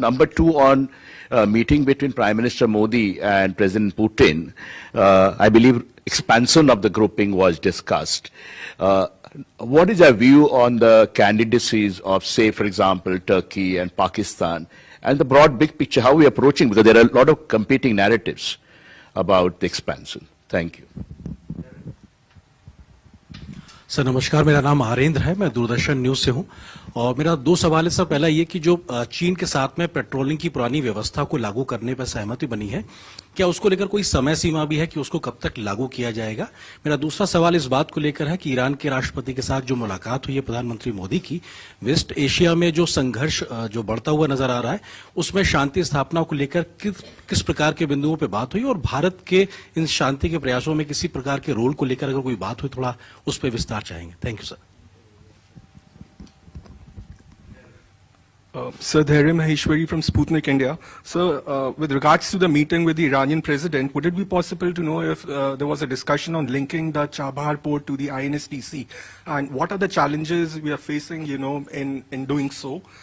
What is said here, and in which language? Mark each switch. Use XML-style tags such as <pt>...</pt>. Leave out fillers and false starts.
<en>Number two, on meeting between Prime Minister Modi and President Putin, I believe expansion of the grouping was discussed. What is your view on the candidacies of, say, for example, Turkey and Pakistan, and the broad big picture, how we are approaching, because there are a lot of competing narratives about the expansion. Thank you.</en> <hi>Sir नमस्कार, मेरा नाम आरेंद्र है, मैं Doordarshan news से हूं और मेरा दो सवाल है सर। पहला ये कि जो चीन के साथ में पेट्रोलिंग की पुरानी व्यवस्था को लागू करने पर सहमति बनी है, क्या उसको लेकर कोई समय सीमा भी है कि उसको कब तक लागू किया जाएगा? मेरा दूसरा सवाल इस बात को लेकर है कि ईरान के राष्ट्रपति के साथ जो मुलाकात हुई है प्रधानमंत्री मोदी की, वेस्ट एशिया में जो संघर्ष जो बढ़ता हुआ नजर आ रहा है, उसमें शांति स्थापना को लेकर किस प्रकार के बिंदुओं पर बात हुई और भारत के इन शांति के प्रयासों में किसी प्रकार के रोल को लेकर अगर कोई बात हुई, थोड़ा उस पर विस्तार चाहेंगे। Thank you sir.</hi> <en>Sir, Dhairya Maheshwari from Sputnik India. Sir, with regards to the meeting with the Iranian president, would it be possible to know if there was a discussion on linking the Chabahar port to the INSTC? And what are the challenges we are facing, in doing so?</en>